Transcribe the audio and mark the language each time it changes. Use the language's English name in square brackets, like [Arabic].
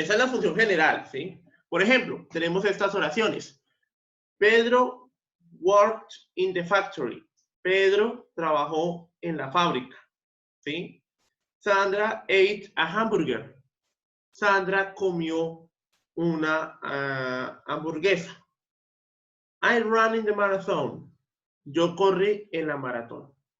[Spanish] Esa es la función general, ¿sí? Por ejemplo, tenemos estas oraciones. [English] Pedro worked in the factory. [Spanish] Pedro trabajó en la fábrica, ¿sí? [English] Sandra ate a hamburger. [Spanish] Sandra comió una hamburguesa. [English] I ran in the marathon. [Spanish] Yo corrí en la maratón.